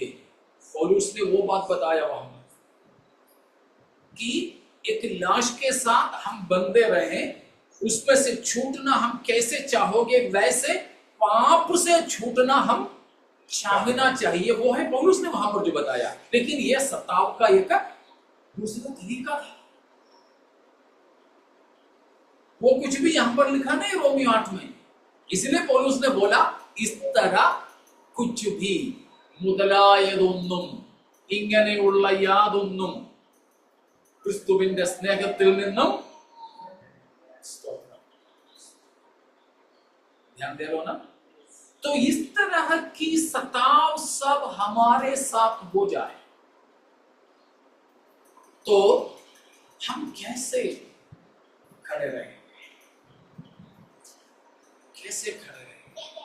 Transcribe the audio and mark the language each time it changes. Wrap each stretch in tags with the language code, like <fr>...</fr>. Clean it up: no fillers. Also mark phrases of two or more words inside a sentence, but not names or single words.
<hi>पौलुस ने वो बात बताया वहां कि एक लाश के साथ हम बंधे रहे, उसमें से छूटना हम कैसे चाहोगे, वैसे पाप से छूटना हम चाहना चाहिए। वो है पौलुस ने वहां पर जो बताया। लेकिन यह सताव का एक दूसरा तरीका था। वो कुछ भी यहां पर लिखा नहीं रोमियो 8 में। इसलिए पौलुस ने बोला इस तरह कुछ भी</hi> <ml>മുതലായതൊന്നും ഇങ്ങനെയുള്ള യാതൊന്നും ക്രിസ്തുവിന്റെ സ്നേഹത്തിൽ നിന്നും</ml> <hi>ध्यान दे लो ना। तो इस तरह की सताव सब हमारे साथ हो जाए तो हम कैसे खड़े रहेंगे, कैसे खड़े रहेंगे।</hi>